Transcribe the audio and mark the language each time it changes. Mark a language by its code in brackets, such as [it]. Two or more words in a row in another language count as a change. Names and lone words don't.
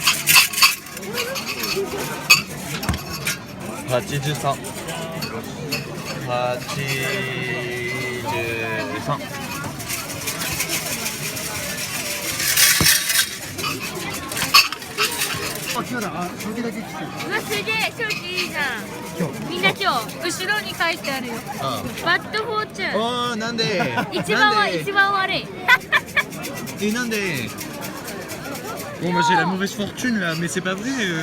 [fr] Ah, tu dis ça. 3, 2, 1. [ja] うわすげえ、正気いいじゃん。みんな今日後ろに書いてあるよ。 [en] bad fortune. [ja] Oh, Nande! 一番悪い。 [fr] Et Nande! Bon, moi j'ai la mauvaise fortune là, mais c'est pas vrai.